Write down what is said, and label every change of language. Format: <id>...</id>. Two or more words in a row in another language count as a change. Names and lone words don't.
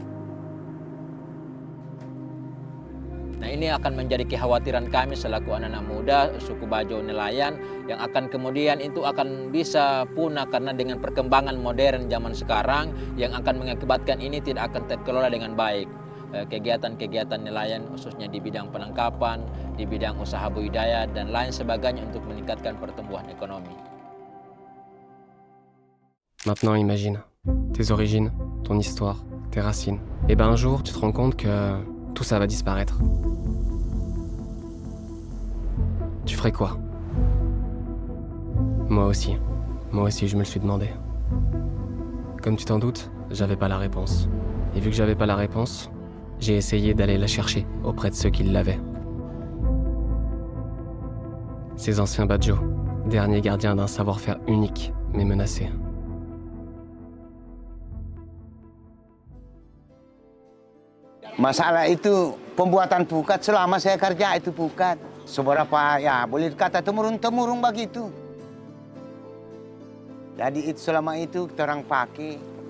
<id>Nah, ini akan menjadi kekhawatiran kami selaku anak-anak muda suku Bajo nelayan yang akan kemudian itu akan bisa punah karena dengan perkembangan modern zaman sekarang yang akan mengakibatkan ini tidak akan terkelola dengan baik. Kegiatan-kegiatan nelayan khususnya di bidang penangkapan, di bidang usaha budidaya dan lain sebagainya untuk meningkatkan pertumbuhan ekonomi.</id> <fr>Maintenant imagine, tes origines, ton histoire, tes racines. Et ben un jour tu te rends compte que tout ça va disparaître. Tu ferais quoi? Moi aussi, je me le suis demandé. Comme tu t'en doutes, j'avais pas la réponse. Et vu que j'avais pas la réponse, j'ai essayé d'aller la chercher auprès de ceux qui l'avaient. Ces anciens Badjo, derniers gardiens d'un savoir-faire unique, mais menacé.</fr> <id>Masalah itu pembuatan pukat selama saya kerja itu pukat. Seberapa ya boleh dikata temurun-temurun begitu. Jadi itu selama itu kita orang pakai.</id>